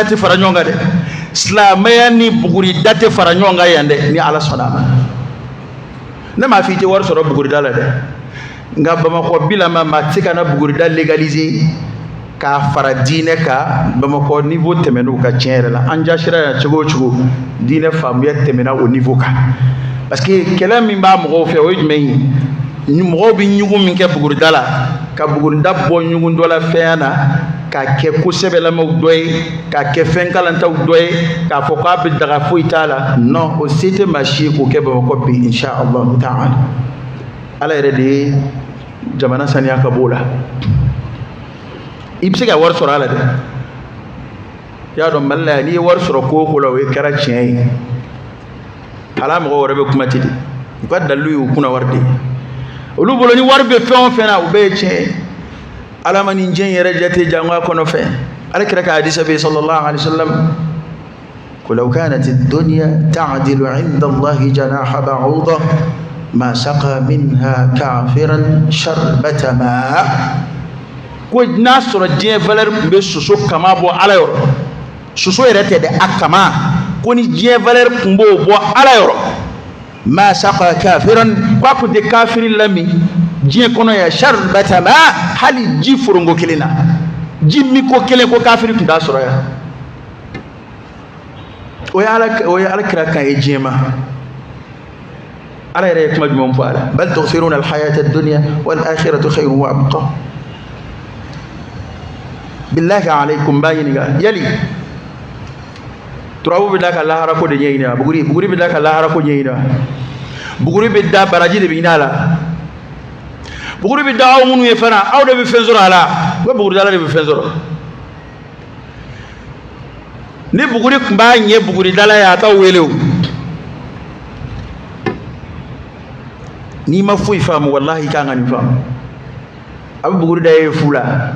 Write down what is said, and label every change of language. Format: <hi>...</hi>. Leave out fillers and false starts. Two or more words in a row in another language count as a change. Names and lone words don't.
<bm>tɛ fara ɲɔgɔn kan dɛ silamɛya ni Bugurida tɛ fara ɲɔgɔn kan yan dɛ ni Ala sɔnna a ma ne m'a fɔ i tɛ wari sɔrɔ Bugurida la dɛ nka Bamakɔ bilama maa tɛ se ka na Bugurida légaliser k'a fara diinɛ kan Bamakɔ niveau tɛmɛn'o kan tiɲɛ yɛrɛ la an jasira yan cogo o cogo diinɛ faamuya tɛmɛna o niveau kan</bm> <fr>parce que</fr> <bm>kɛlɛ min b'a mɔgɔw fɛ o ye jumɛn ye mɔgɔw bɛ ɲugun min kɛ Bugurida la ka Bugurida bɔ ɲugun dɔ la fɛnya na k'a kɛ ko sɛbɛlamaw dɔ ye k'a kɛ fɛn kalantaw dɔ ye k'a fɔ k'a bɛ daga foyi t'a la non o se tɛ maa si ye k'o kɛ Bamakɔ bi insha</bm> <ar>الله تعالى</ar> <bm>Ala yɛrɛ de ye jamana saniya ka b'o la i bɛ se ka wari sɔrɔ a la dɛ i y'a dɔn Mali la yan n'i ye wari sɔrɔ ko o ko la o ye kɛra tiɲɛ ye ala mɔgɔw wɛrɛ bɛ kuma ten de u ka dalilu ye u kunna wari de ye olu bolo ni wari bɛ fɛn o fɛn na o bɛɛ ye tiɲɛ ye ala ma nin diɲɛ yɛrɛ jate jangoya kɔnɔ fɛn ala kira ka hadisa bɛ</bm> <ar>صلى الله عليه وسلم</ar> <bm>ko</bm> <ar>لو كانت الدنيا تعدل عند الله جناح بعوضة ما سقى منها كافرا شربة ماء</ar> <bm>ko n'a sɔrɔ diɲɛ valeur tun bɛ soso kama bɔ ala yɔrɔ soso yɛrɛ tɛ dɛ a kama ko ni diɲɛ valeur tun b'o bɔ ala yɔrɔ</bm> <ar>ما سقى كافرا</ar> <bm>ko a tun tɛ kafiri lami diɲɛ kɔnɔ ya</bm> <ar>شربة ماء</ar> <bm>hali ji forongo kelen na ji miko kelen ko kafiri tun t'a sɔrɔ yan o ye ala kira kan ye diɲɛ ma ala yɛrɛ ye kuma jumɛn fɔ a la</bm> <ar>بل تؤثرون الحياة الدنيا والآخرة خير وأبقى بالله عليكم</ar> <bm>ba ɲininka yali turabu bɛ da ka lahara ko de ɲɛɲini wa buguri bɛ da ka lahara ko ɲɛɲini wa buguri bɛ da baraji de bɛ ɲini a la buguri bɛ da aw minnu ye fana aw de bɛ fɛn sɔrɔ a la ko buguridala de bɛ fɛn sɔrɔ ni buguri tun b'a ɲɛ buguridala ye a t'aw wele o n'i ma foyi faamu wallahi i kan ka nin faamu a bɛ buguri da e fu la</bm>